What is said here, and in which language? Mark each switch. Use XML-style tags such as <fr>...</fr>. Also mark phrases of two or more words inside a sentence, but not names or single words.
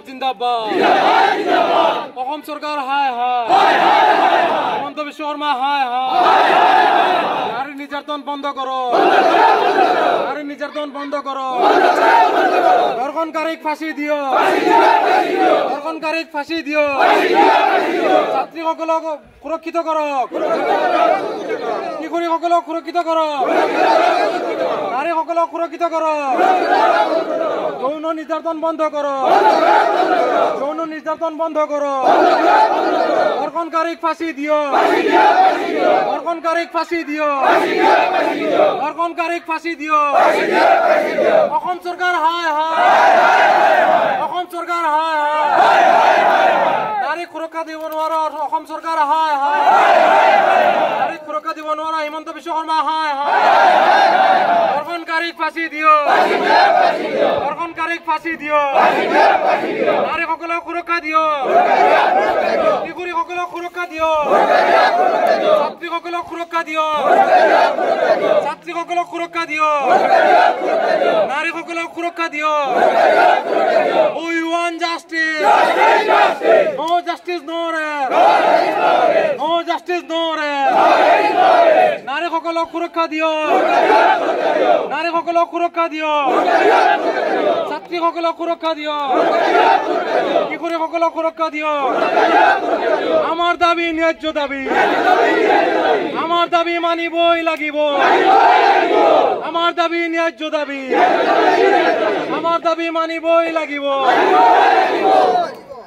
<as>জিন্দাবাদ অসম চৰকাৰ হায় হায় হিমন্ত বিশ্ব শৰ্মা হায় হায় নারী নির্যাতন বন্ধ করো নারী নির্যাতন বন্ধ করো ধর্ষণকারীক ফাঁসি দিও ধর্ষণকারীক ফাঁসি দিও ছাত্রীসকলক সুরক্ষিত করো কিশোরীসকলক সুরক্ষিত করো নারীসকলক সুরক্ষিত করো যৌন নির্যাতন বন্ধ করো যৌন নির্যাতন বন্ধ করো ধর্ষণকারীক ফাঁসি দিও ধর্ষণকারীক ফাঁসি দিও ধর্ষণকারীক ফাঁসি দিও অসম চৰকাৰ হায় হায় অসম চৰকাৰ হায় হায় নারীক সুরক্ষা দিব নোৱাৰা অসম চৰকাৰ হায় হায় নারীক সুরক্ষা দিব নোৱাৰা হিমন্ত বিশ্ব শৰ্মা হায় হায় ধর্ষণকারীক ফাঁসি দিও ধর্ষণকারীক ফাঁসি দিও নারীসকলক সুরক্ষা দিও কিশোরীসকলক সুরক্ষা দিও ছাত্রীসকলক সুরক্ষা দিও ছাত্রীসকলক সুরক্ষা দিও নারীসকলক সুরক্ষা দিও</as> <en>We want justice no justice no rest no justice no rest</en> <as>নারীসকলক সুরক্ষা দিও নারীসকলক সুরক্ষা দিও ছাত্রীসকলক সুরক্ষা দিও কিশোরীসকলক সুরক্ষা দিও আমার দাবি ন্যায্য দাবি আমার দাবি মানিবই লাগিব আমার দাবি ন্যায্য দাবি আমার দাবি মানিবই লাগিব</as>